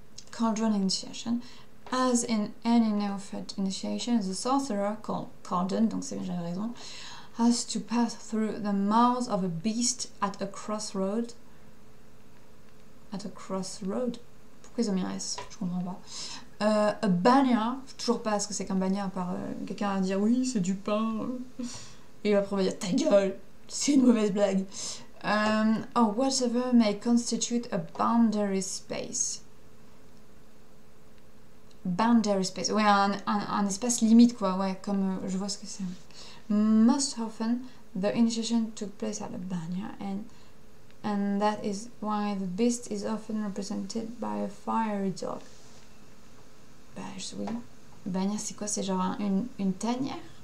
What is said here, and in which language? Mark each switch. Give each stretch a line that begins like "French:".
English: Cauldron initiation. As in any neophyte initiation, the sorcerer, called Cauldron, donc c'est bien j'avais raison, has to pass through the mouth of a beast at a crossroad. At a crossroad?
French: Pourquoi ils ont mis un S? Je comprends pas. A banya, toujours pas ce que c'est qu'un banya, à part quelqu'un va dire oui, c'est du pain. Et après on va dire ta gueule, c'est une mauvaise blague.
English: Or whatever may constitute a boundary space.
French: Boundary space, ouais, un espace limite quoi, ouais, comme je vois ce que c'est.
English: Most often, the initiation took place at a banya, and that is why the beast is often represented by a fiery dog.
French: Bah oui, banya c'est quoi? C'est genre une tanière?